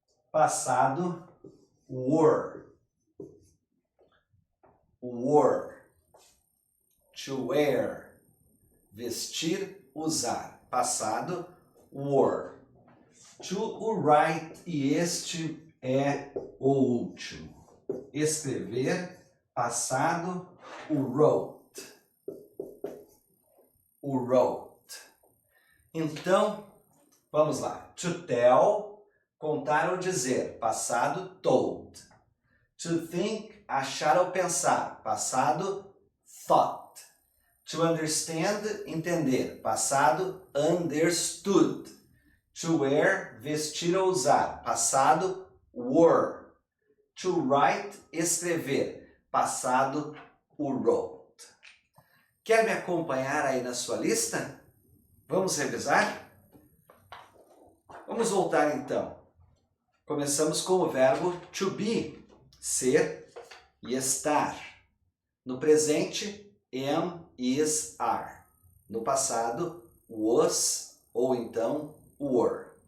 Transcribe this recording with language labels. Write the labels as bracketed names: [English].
[Portuguese] Passado, wore. [English] Wore. To wear. [Portuguese] Vestir, usar. Passado, wore. [English] To write, [Portuguese] e este é o último. Escrever, passado, wrote. Wrote. Então, vamos lá. [English] To tell, [Portuguese] contar ou dizer. Passado, told. [English] To think, [Portuguese] achar ou pensar. Passado, thought. [English] To understand, [Portuguese] entender. Passado, [English] understood. To wear, [Portuguese] vestir ou usar. Passado, wore. [English] To write, [Portuguese] escrever. Passado, [English] wrote. [Portuguese] Quer me acompanhar aí na sua lista? Vamos revisar? Vamos voltar então. Começamos com o verbo to be, ser e estar. No presente, [English] am, is, are. [Portuguese] No passado, was ou então were.